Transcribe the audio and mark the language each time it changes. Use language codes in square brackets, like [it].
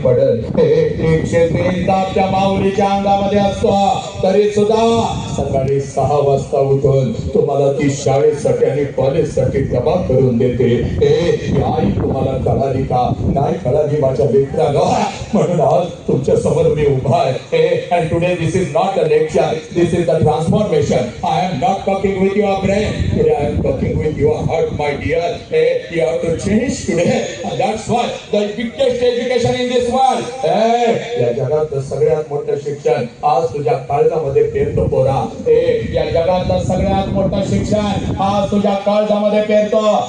[mr] पडल 103 ताप त्या माऊलीच्या अंगामध्ये असतो, तरी सुद्धा सकाळी 6 वाजता उठून तुम्हाला ती शाळेसाठी आणि कॉलेजसाठी डबा करून देते. आई तुम्हाला कळाली का? नाही कळाली माझ्या लेकराला. म्हणून आज तुमच्या समोर मी उभा आहे. [en] and today this is not a lecture, this is the transformation. I am not talking with your brain, today I am talking with your heart, my dear. You have to change today, and that's why the biggest education in this world. [mr] या जगातलं सगळ्यात मोठं शिक्षण आज तुझ्या काळजामध्ये पेरतो पोरा. या जगातलं सगळ्यात मोठं शिक्षण आज तुझ्या काळजामध्ये पेरतो.